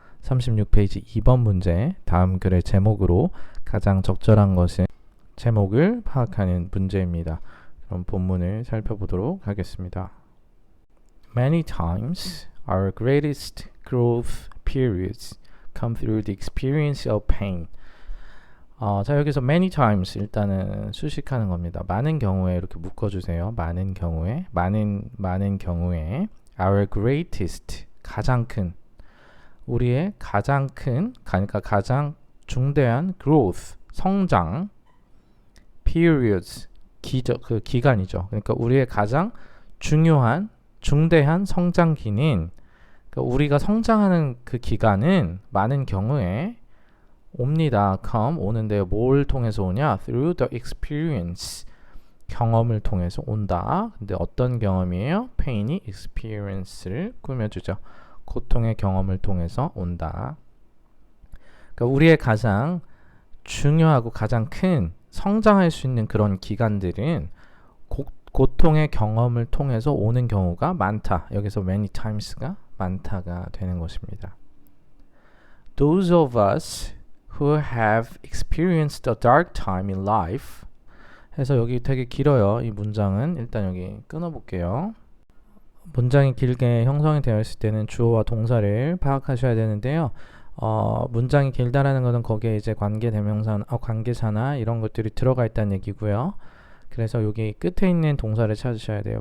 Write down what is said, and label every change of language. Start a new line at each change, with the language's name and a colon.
Korean: 36페이지 2번 문제, 다음 글의 제목으로 가장 적절한 것은 제목을 파악하는 문제입니다. 그럼 본문을 살펴보도록 하겠습니다.
English: Many times our greatest growth periods come through the experience of pain.
Korean: 자, 여기서 many times 일단은 수식하는 겁니다. 많은 경우에 이렇게 묶어주세요. 많은 경우에, 많은 경우에 our greatest, 가장 큰, 우리의 가장 큰, 그러니까 가장 중대한 growth, 성장, periods, 그 기간이죠. 그러니까 우리의 가장 중요한, 중대한 성장기는, 그러니까 우리가 성장하는 그 기간은 많은 경우에 옵니다. come, 오는데요. 뭘 통해서 오냐?
English: through the experience,
Korean: 경험을 통해서 온다. 근데 어떤 경험이에요? pain이 experience를 꾸며주죠. 고통의 경험을 통해서 온다. 그러니까 우리의 가장 중요하고 가장 큰 성장할 수 있는 그런 기간들은 고통의 경험을 통해서 오는 경우가 많다. 여기서 many times가 많다가 되는 것입니다.
English: Those of us who have experienced a dark time in life.
Korean: 해서 여기 되게 길어요. 이 문장은 일단 여기 끊어볼게요. 문장이 길게 형성이 되어 있을 때는 주어와 동사를 파악하셔야 되는데요. 문장이 길다라는 것은 거기에 이제 관계사나 이런 것들이 들어가 있다는 얘기고요. 그래서 여기 끝에 있는 동사를 찾으셔야 돼요.